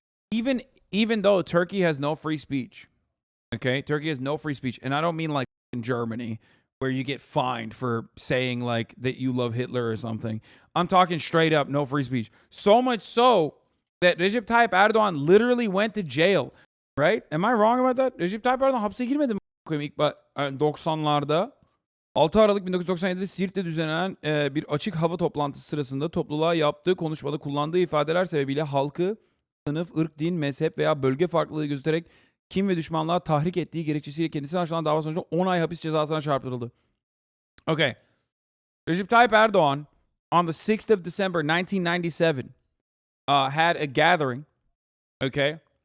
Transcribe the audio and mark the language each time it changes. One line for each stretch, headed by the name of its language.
English: Even though Turkey has no free speech, okay? Turkey has no free speech. And I don't mean like in Germany where you get fined for saying like that you love Hitler or something. I'm talking straight up no free speech. So much so that Recep Tayyip Erdoğan literally went to jail, right? Am I wrong about that? Recep Tayyip Erdoğan
Turkish: hapse girmedi mi ilk 90'larda? 6 Aralık 1997'de Sirt'te düzenlenen bir açık hava toplantısı sırasında topluluğa yaptığı konuşmada kullandığı ifadeler sebebiyle halkı sınıf, ırk, din, mezhep veya bölge farklılığı göstererek kim ve düşmanlığa tahrik ettiği gerekçesiyle kendisine açılan dava sonucunda 10 ay hapis cezasına çarptırıldı.
English: Okay. Recep Tayyip Erdoğan on the 6th of December 1997 had a gathering, okay?